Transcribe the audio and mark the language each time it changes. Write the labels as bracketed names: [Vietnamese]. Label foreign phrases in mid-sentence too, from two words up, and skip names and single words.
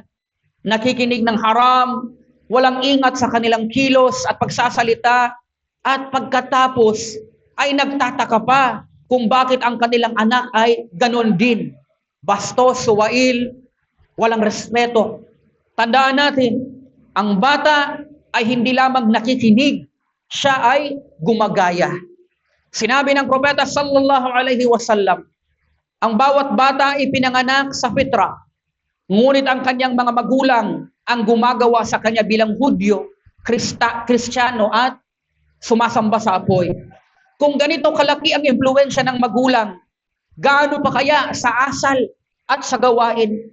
[Filipino] Nakikinig ng haram, walang ingat sa kanilang kilos at pagsasalita, at pagkatapos ay nagtataka pa kung bakit ang kanilang anak ay ganon din. Bastos, suwail, walang respeto. Tandaan natin, ang bata ay hindi lamang nakikinig, siya ay gumagaya. Sinabi ng propeta [Arabic] صلى الله عليه وسلم, [Filipino] ang bawat bata ay pinanganak sa fitra, ngunit ang kanyang mga magulang ang gumagawa sa kanya bilang Hudyo, Kristiyano at sumasamba sa apoy. Kung ganito kalaki ang impluwensya ng magulang, gaano pa kaya sa asal at sa gawain?